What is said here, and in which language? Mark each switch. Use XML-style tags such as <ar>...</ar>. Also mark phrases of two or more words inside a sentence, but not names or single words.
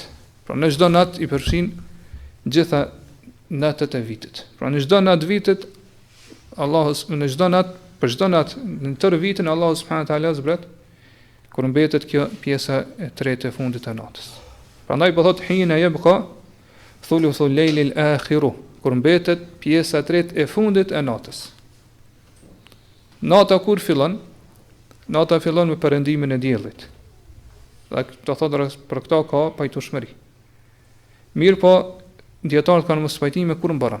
<sq>Pra në çdo natë i përfshin gjitha natët e vitit. Pra në çdo natë vitit Allahu në çdo natë, për çdo natë në tërë vitin Allahu</sq> <ar>سبحانه وتعالى</ar> <sq>zbret kur mbetet kjo pjesa e tretë e fundit të natës. Prandaj po thot</sq> <ar>حين يبقى ثلث الليل الآخر,</ar> <sq>kur mbetet pjesa e tretë e fundit e natës. Nata kur fillon? Nata fillon me perëndimin e diellit. Dhe do thotë për këto ka pajtueshmëri. Mirë po, dietarët kanë mos pajtime kur mbaron.</sq>